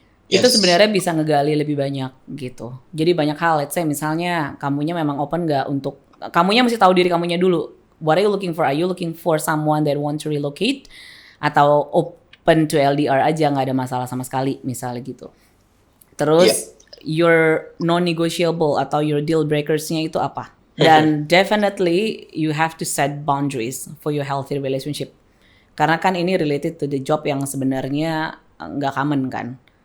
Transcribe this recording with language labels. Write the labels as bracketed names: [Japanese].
[Indonesian] Itu sebenarnya bisa ngegali lebih banyak gitu. Jadi banyak hal, [English] let's say [Indonesian] misalnya kamunya memang open gak untuk, kamunya mesti tahu diri kamunya dulu. [English] What are you looking for? Are you looking for someone that want to relocate? [Indonesian] Atau open to LDR aja, gak ada masalah sama sekali, misalnya gitu. [English] Terus your non-negotiable atau your deal breakers-nya [Indonesian] itu apa? [English] Dan definitely you have to set boundaries for your healthy relationship. [Indonesian] Karena kan ini [English] related to the job [Indonesian] yang sebenarnya gak common kan.